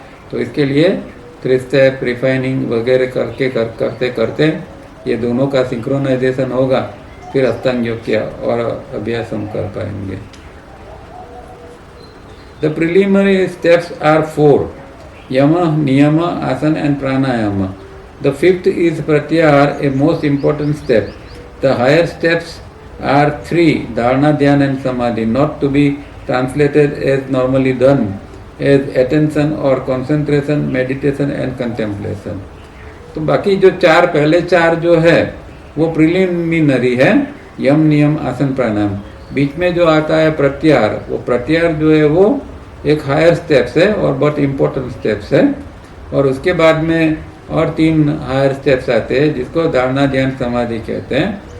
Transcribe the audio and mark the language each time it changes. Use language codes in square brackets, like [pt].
[hi] तो इसके लिए 3 स्टेप रिफाइनिंग वगैरह करते करते ये दोनों का सिंक्रोनाइजेशन होगा, फिर अष्टांग योग किया और अभ्यास हम कर पाएंगे। [en] The preliminary steps are 4: yama, niyama, asana and pranayama. The 5th is pratyahara, a most important step. The higher steps are 3: dharana, dhyan and samadhi, not to be translated as normally done as attention or concentration, meditation and contemplation. [hi] तो बाकी जो पहले चार जो है वो preliminary है, यम नियम आसन प्राणायाम। बीच में जो आता है प्रत्याहार, वो प्रत्याहार जो है वो एक हायर स्टेप्स है और बहुत इम्पोर्टेंट स्टेप्स है। और उसके बाद में और 3 हायर स्टेप्स आते हैं जिसको धारणा ध्यान समाधि कहते हैं।